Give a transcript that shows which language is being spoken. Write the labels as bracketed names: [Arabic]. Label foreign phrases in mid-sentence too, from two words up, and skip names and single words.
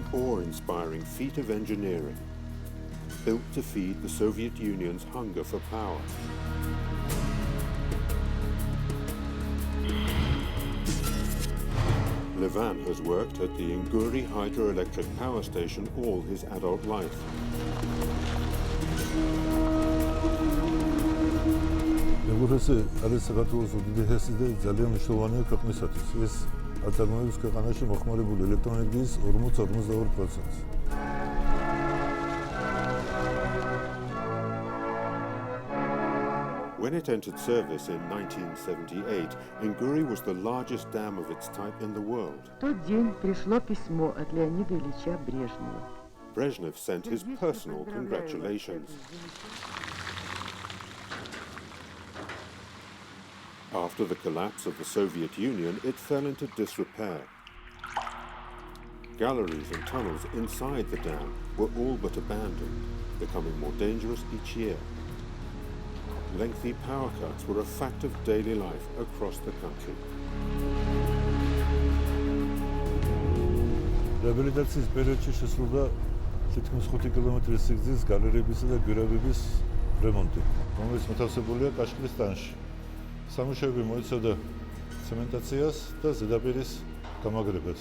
[English] awe-inspiring feat of engineering, built to feed the Soviet Union's hunger for power. Levan has worked at the Inguri hydroelectric power station all his adult life. [Georgian] Ეგურესი არის საქართველოს უდიდესი და ძალიან მნიშვნელოვანია ქვეყნისათვის. ეს აწარმოებს ქვეყანაში მოხმარებული ელექტროენერგიის 40-42%. [English] When it entered service in 1978, Inguri was the largest dam of its type in the world. [Russian] В тот день пришло письмо от Леонида Ильича Брежнева. [English] Brezhnev sent his personal congratulations. After the collapse of the Soviet Union, it fell into disrepair. Galleries and tunnels inside the dam were all but abandoned, becoming more dangerous each year. Lengthy power cuts were a fact of daily life across the country. [Georgian] რეაბილიტაციის პერიოდში შესრულდა თითქმის 5 კილომეტრის სიგრძის გალერეებისა და გვირაბების რემონტი, რომელიც მოთავსებულია კაშხლის ტანში. სამუშაოები მოიცავდა ცემენტაციას და ზედაპირის გამაგრებას.